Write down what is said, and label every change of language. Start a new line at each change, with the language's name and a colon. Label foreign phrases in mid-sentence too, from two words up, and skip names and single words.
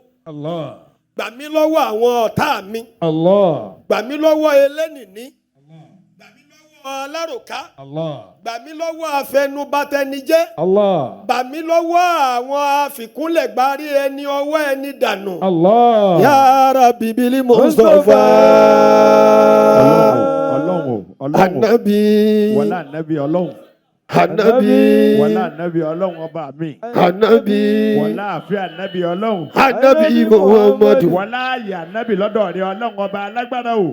Yoruba: الله. gbà mí lọ́wọ́ àwọn ọ̀tá mi الله. gbà mí lọ́wọ́ elénìní gbà mí lọ́wọ́ aláròká الله. gbà mí lọ́wọ́ afẹnubatẹnijẹ́ الله. gbà mí lọ́wọ́ àwọn àfikúnlẹ̀gbárí ẹni ọwọ́ ẹni dànù. الله.
Arabic: يا ربي بالمصطفى
Yoruba: Ọlọ́run o. anabi wọlé ànábì Ọlọ́run. Ànábì. wọlá ànábì ọlọ́run ọba mi. Ànábì. wọlá àfẹ́ ànábì ọlọ́run. Ànábì Muhammadu. wọlá ààyè ànábì lọ́dọ̀ rẹ ọlọ́run ọba alágbára o.